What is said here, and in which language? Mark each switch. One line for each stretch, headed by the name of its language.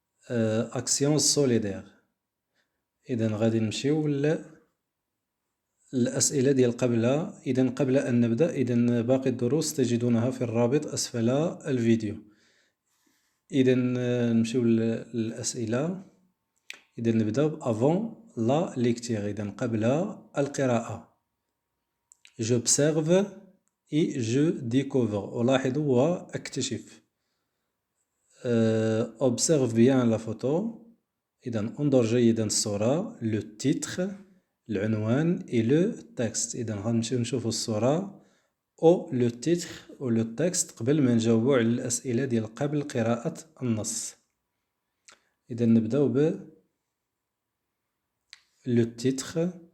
Arabic: أكسيون سوليدير. إذا غادي نمشيو الأسئلة ديال قبلها. إذا قبل أن نبدأ، إذا باقي الدروس تجدونها في الرابط أسفل الفيديو. إذا نمشيو للأسئلة. إذا نبدأ
French: avant la lecture،
Arabic: إذا قبل القراءة.
French: j'observe et je découvre،
Arabic: ألاحظ وأكتشف.
French: observe bien la photo،
Arabic: إذا انظر جيدا الصورة.
French: le titre،
Arabic: العنوان،
French: et le texte،
Arabic: إذا غنمشيو نشوفو الصورة أو
French: le titre
Arabic: و
French: le texte
Arabic: قبل ما نجاوبو على الأسئلة ديال قبل قراءة النص. إذا نبداو لو تيتر.